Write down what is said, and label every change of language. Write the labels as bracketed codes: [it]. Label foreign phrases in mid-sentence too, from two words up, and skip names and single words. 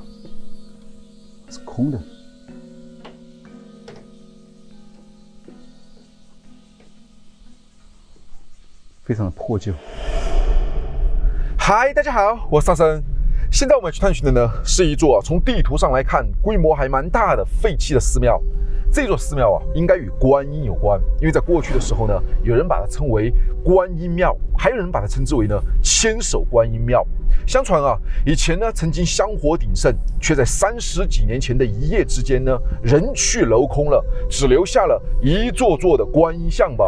[zh] 是空的。非常的破舊。嗨，大家好，我是沙僧。现在我们去探寻的呢，是一座从地图上来看规模还蛮大的废弃的寺庙。这座寺庙啊，应该与觀音有關，因為在過去的時候呢，有人把它稱為觀音廟，還有人把它稱之為呢千手觀音廟。相傳啊，以前呢曾經香火鼎盛，卻在30幾年前的一夜之間呢，人去樓空了，只留下了一座座的觀音像吧。